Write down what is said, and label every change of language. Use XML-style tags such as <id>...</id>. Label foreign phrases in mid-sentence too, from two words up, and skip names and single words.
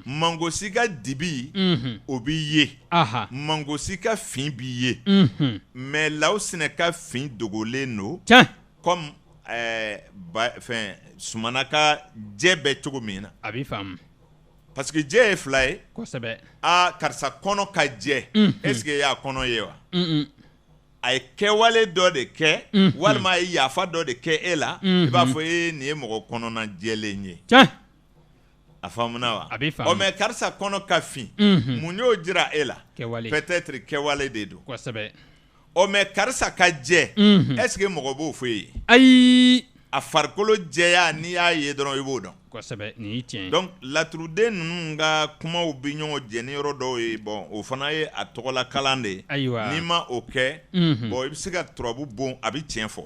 <bm>mangosi ka dibi o b'i ye mangosi ka fin b'i ye mais law sinɛ ka fin dogolen no comme fɛn sumana ka jɛ bɛ cogo min na a b'i faamu</bm> <fr>parce que</fr> <bm>jɛ ye fila ye kosɛbɛ karisa kɔnɔ ka jɛ</bm> <fr>est-ce que</fr> <bm>y'a kɔnɔ ye wa a ye kɛwale dɔ de kɛ walima a ye yafa dɔ de kɛ e la i b'a fɔ nin ye mɔgɔ kɔnɔna jɛlen ye a faamuna wa a b'i faamu mais karisa kɔnɔ ka fin mun y'o jira e la peut-être kɛwale de don kosɛbɛ mais karisa ka jɛ</bm> <fr>est-ce que</fr> <bm>mɔgɔ b'o fɔ ye ayi a farikolo jɛya n'i y'a ye dɔrɔn i b'o dɔn kosɛbɛ nin y'i tiɲɛ donc laturuden ninnu ka kumaw bi ɲɔgɔn jɛ ni yɔrɔ dɔw ye bon o fana ye a tɔgɔla kalan de ye ayiwa n'i ma o kɛ bon i bɛ se ka turabu bon a bɛ tiɲɛ fɔ</bm>